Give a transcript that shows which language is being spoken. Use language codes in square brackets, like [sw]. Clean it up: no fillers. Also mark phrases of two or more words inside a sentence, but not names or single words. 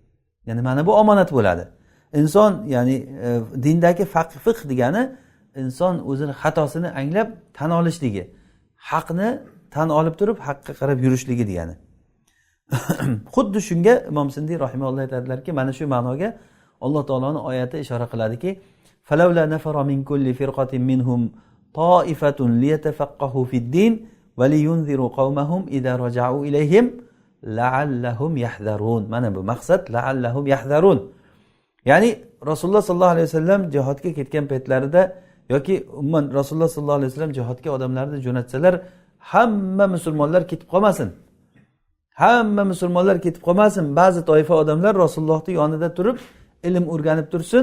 [uz] Ya'ni mana bu omonat bo'ladi. Inson, ya'ni dindagi fiqh degani inson o'zini xatosini anglab tan olishligi, haqni tan olib turib haqqa qarab yurishligi degani. Xuddi shunga Imom Sindiy rahimahulloh aytadilarki, mana shu ma'noga Alloh taoloning oyati ishora qiladiki, [ar] فلولا نفر من كل فرقة منهم طائفة ليتفقهوا في الدين ولينذروا قومهم إذا رجعوا إليهم لعلهم يحذرون. [uz] Mana bu maqsad, [ar] لعلهم يحذرون. [uz] Ya'ni Rasululloh [ar] صلى الله عليه وسلم [uz] jihodga ketgan paytlarida yoki umuman Rasululloh [ar] صلى الله عليه وسلم [uz] jihodga odamlarni jo'natsalar, hamma musulmonlar ketib qolmasin. Hamma musulmonlar ketib qolmasin. Ba'zi toifa odamlar Rasulullohning yonida turib ilm o'rganib tursin.